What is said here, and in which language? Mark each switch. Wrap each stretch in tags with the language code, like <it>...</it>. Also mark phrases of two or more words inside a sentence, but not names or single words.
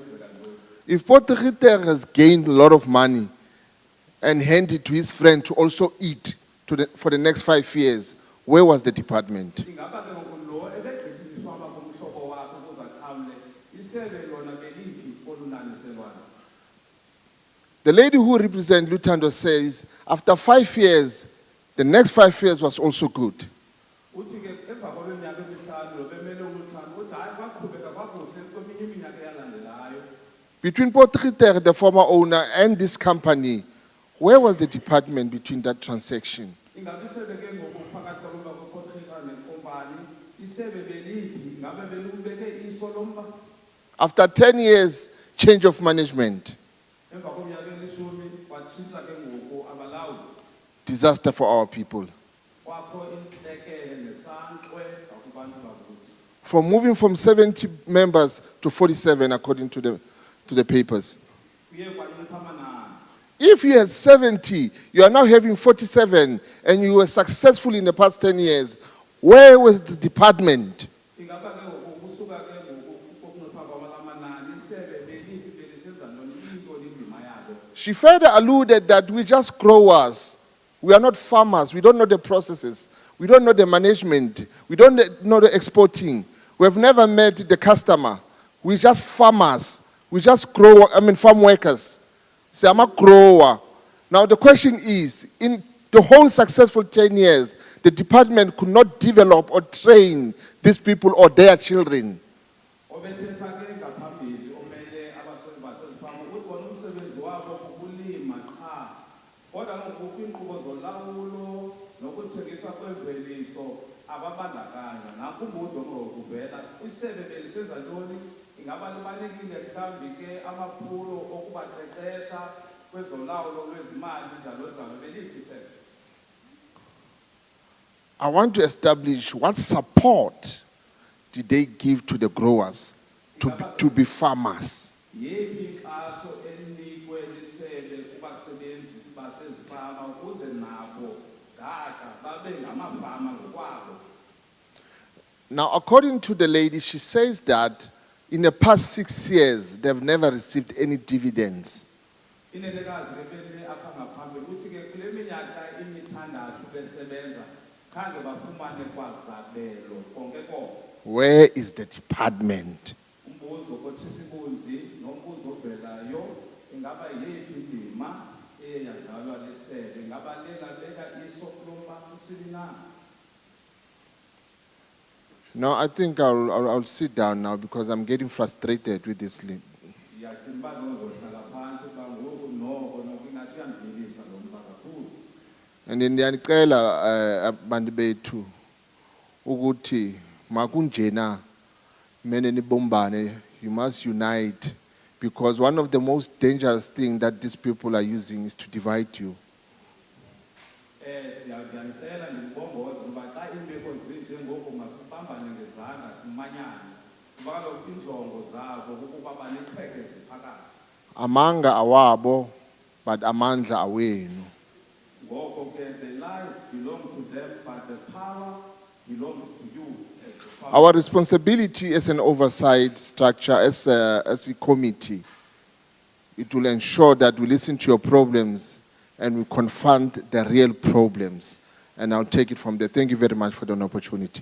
<en>If Potgieter has gained a lot of money and handed it to his friend to also eat for the next 5 years, where was the department?</en> <xh>Ingaba ke ngoku lo ebegqithisa ifama kumhlobo wakhe ukuze axhamle, isebe lona beliphi olunaniselwayo?</xh> <en>The lady who represents Lutando says, after 5 years, the next 5 years was also good.</en> <xh>Uthi ke emva kweminyaka emihlanu lo bemele uLuthando uthi hayi kwaqhubeka kakuhle kweminye iminyaka eyalandelayo.</xh> <en>Between Potgieter, the former owner, and this company, where was the department between that transaction?</en> <xh>Ingabe isebe ke ngoku phakathi kwaba kwePotgieter nenkompani, isebe beliphi ngabe belubeke iso lomba?</xh> <en>After 10 years, change of management,</en> <xh>Emva kweminyaka elishumi kwatshintsha ke ngoku abalawuli.</xh> <en>disaster for our people.</en> <xh>Kwakho intlekele nesankxwe ngakubantu bakuthi.</xh> <en>From moving from 70 members to 47, according to the papers.</en> <xh>Kuye kwancipha amanani.</xh> <en>If you had 70, you are now having 47, and you were successful in the past 10 years, where was the department?</en> <xh>Ingaba ke ngoku kusuka ke ngoku kokuncipha kwamanani isebe beliphi belisenza ntoni intoni indima yalo.</xh> <en>She further alluded that we just growers. We are not farmers. We don't know the processes. We don't know the management. We don't know the exporting. We have never met the customer. We're just farmers. We just farm workers. So I'm a grower. Now the question is, in the whole successful 10 years, the department could not develop or train these people or their children.</en> <xh>Obethetha ke ngaphambili omele abasebenzi basezifama ukuthi wona umsebenzi wabo kukulima qha. Kodwa ngoku kwiinkqubo zolawulo nokuthengiswa kwemveliso ababandakanya. Nakumbuzo ngokuvela isebe belisenza ntoni? Ingaba libalekile mhlawumbi ke amaphulo okubaqeqesha kwezolawulo lwezimali njalo njalo beliphi isebe?</xh> <en>I want to establish what support did they give to the growers to be farmers.</en> <xh>Yephi inkxaso elinikwe lisebe kubasebenzi basezifama ukuze nabo gaga babe ngamafama ngokwabo.</xh> <en>Now, according to the lady, she says that in the past 6 years, they've never received any dividends.</en> <xh>Inenekazi ke bele apha ngaphambili uthi ke kule minyaka imithandathu besebenza khange bafumane kwazabelo konke konke.</xh> <en>Where is the department?</en> <xh>Umbuzo kothisikunzi nombuzo ovelayo ingaba yephi indima eyadlalwa lisebe ingaba lengabeka iso kulomba kusini na?</xh> <en>No, I think I'll sit down now because I'm getting frustrated with this lady.</en> <xh>Ndiyacinga uba ndozohlala phantsi uba ngoku noko nokungathi uyandilisa lo mba kakhulu.</xh> <en>And then</en> <xh>ndiyanicela abantu bethu ukuthi makunjena mene nibombane,</xh> <en>you must unite, because one of the most dangerous things that these people are using is to divide you.</en> <xh>Ndiyanicela ndibongoze ukuba xa iimeko zinje ngoku masibambane ngezandla simanyane kuba kaloku iinjongo zabo kukuba baniqhekeze phakathi. Amanga awabo, but amandla awenu. Ngoko ke</xh> <en>the lies belong to them but the power belongs to you. As the power. Our responsibility as an oversight structure, as a committee, it will ensure that we listen to your problems and we confront the real problems. And I'll take it from there. Thank you very much for the opportunity.</en>